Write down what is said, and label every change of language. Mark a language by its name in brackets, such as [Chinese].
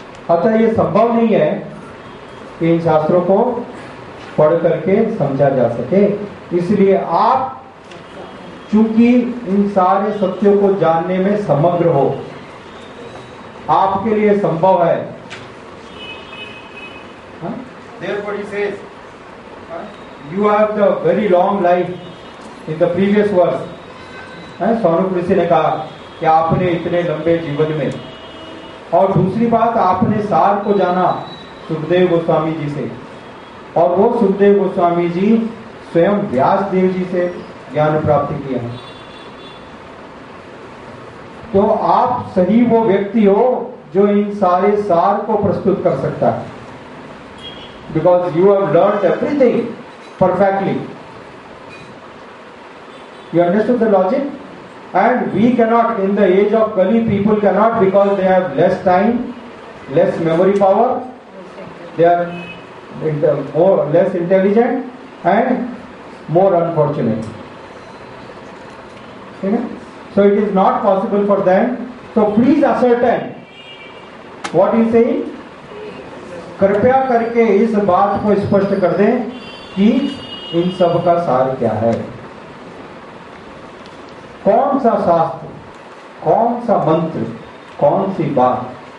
[Hindi] अतः ये संभव नहीं है कि इन शास्त्रों को पढ़ करके समझा जा सके। इसलिए आप चूंकि इन सारे सत्यों को जानने में समग्र हो, आपके लिए संभव है। [English] Therefore he says, you have the very long life in the previous verse. [Hindi] Sonu ऋषि ने कहा कि आपने इतने लंबे जीवन में, और दूसरी बात आपने सार को जाना सुखदेव गोस्वामी जी से, और वो सुखदेव गोस्वामी जी स्वयं व्यास देव जी से ज्ञान प्राप्ति किए हैं। तो आप सही वो व्यक्ति हो जो इन सारे सार को प्रस्तुत कर सकता है, [English] Because you have learned everything perfectly. You understood the logic? And we cannot, in the age of Kali, people cannot, because they have less time, less memory power, they are less intelligent and more unfortunate. Okay? So it is not possible for them. So please ascertain what he is saying. [Hindi] कृपया करके इस बात को स्पष्ट कर दें कि इन सब का सार क्या है। कौन सा शास्त्र, कौन सा मंत्र, कौन सी बात।